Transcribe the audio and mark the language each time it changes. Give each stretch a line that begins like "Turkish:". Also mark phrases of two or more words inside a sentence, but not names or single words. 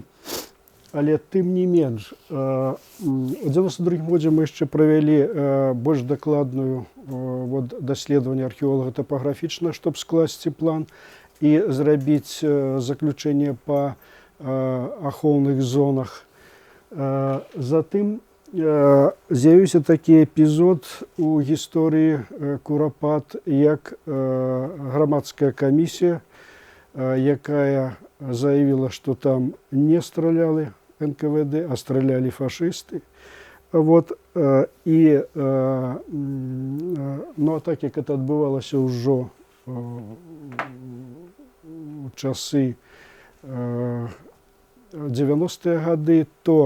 Belarusian: Але тым не менш, у 92 годзе мы яшчэ правялі больш дакладную даследаванне археолага-тапаграфічна, чтобы скласці план і зрабіць заключэнне па ахоўных зонах.
Ukrainian: Затым з'явився такий епізод у історії Куропат, як громадська комісія, яка заявила, що там не стріляли НКВД, а стріляли фашисти. Вот, і, ну, так як це відбувалося вже в часи 90-ті роки, то